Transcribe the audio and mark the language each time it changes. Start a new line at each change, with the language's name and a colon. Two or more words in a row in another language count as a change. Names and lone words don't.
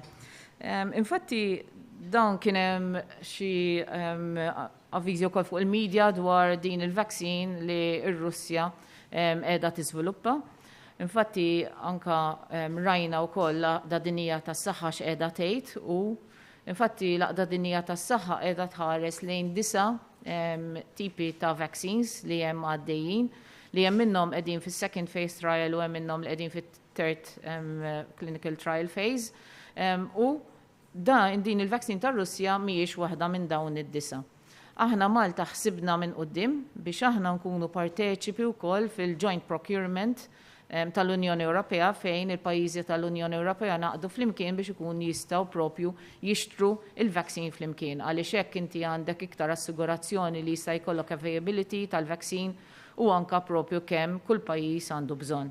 Maltese: Infatti, dawn kien hemm xi avviżi wkoll fuq il-medja dwar din il-vaksin li r-Russja qiegħda tiżviluppa. Infatti, anka rajna wkoll laqda dinija tas-saħħa x'qiegħda tgħid u infatti laqda dinija tas-saħħa qiegħda tħares lejn 9 tipi ta' vaccines li hemm għaddejjin li hemm minnhom qegħdin fis-
English: second phase trial
Maltese: u hemm minnhom li qegħdin fit-
English: third clinical trial phase.
Maltese: U din il-vaccine tar-Russja mhijiex waħda minn dawn id-9. Aħna Malta ħsibna minn quddiem biex aħna nkunu parteċipi wkoll fil-
English: joint procurement
Maltese: tal-Unjoni Ewropea fejn il-pajjiżi tal-Unjoni Ewropea naqdu flimkien biex ikun jistgħu propju jixtru il-vaccine flimkien għaliex hekk inti għandek iktar assigurazzjoni li jista' jkollok availability tal-vaccine u anka propju kemm kull pajjiż għandu bżonn.